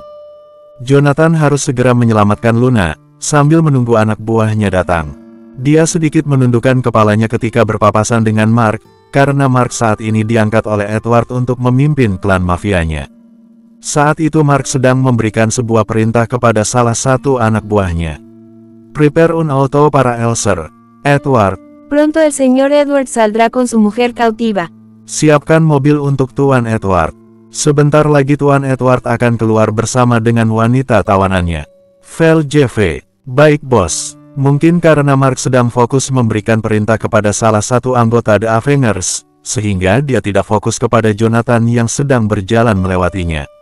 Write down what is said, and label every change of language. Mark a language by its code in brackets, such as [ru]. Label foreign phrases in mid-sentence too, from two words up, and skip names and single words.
[id] Jonathan harus segera menyelamatkan Luna, sambil menunggu anak buahnya datang. Dia sedikit menundukkan kepalanya ketika berpapasan dengan Mark, karena Mark saat ini diangkat oleh Edward untuk memimpin klan mafianya. Saat itu Mark sedang memberikan sebuah perintah kepada salah satu anak buahnya. [es] Prepare un auto para el Sir Edward. Pronto el señor Edward saldrá con su mujer cautiva. [id] Siapkan mobil untuk Tuan Edward. Sebentar lagi Tuan Edward akan keluar bersama dengan wanita tawanannya. Vel JV. Baik bos. Mungkin karena Mark sedang fokus memberikan perintah kepada salah satu anggota The Avengers, sehingga dia tidak fokus kepada Jonathan yang sedang berjalan melewatinya.